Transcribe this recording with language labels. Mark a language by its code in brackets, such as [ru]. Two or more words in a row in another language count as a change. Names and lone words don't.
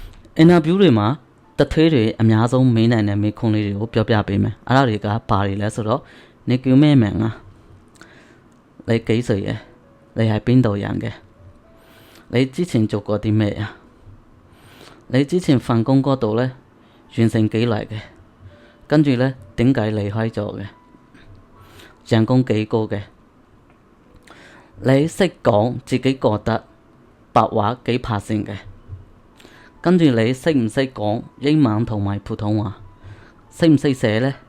[my] အင်တာဗျူးတွေမှာတထွေးတွေအများဆုံးမေးနိုင်တဲ့မေးခွန်းလေးတွေကိုပြောပြပေးမယ်အဲ့ဒါတွေကဘာတွေလဲဆိုတော့你 [yue] 叫咩名啊你幾歲嘅你係邊度人嘅你之前做過啲咩啊你之前份工嗰度咧完成幾耐嘅跟住咧點解離開咗嘅人工幾高嘅你識講自己覺得白話幾%嘅跟住你識唔識講英文同埋普通話識唔識寫呢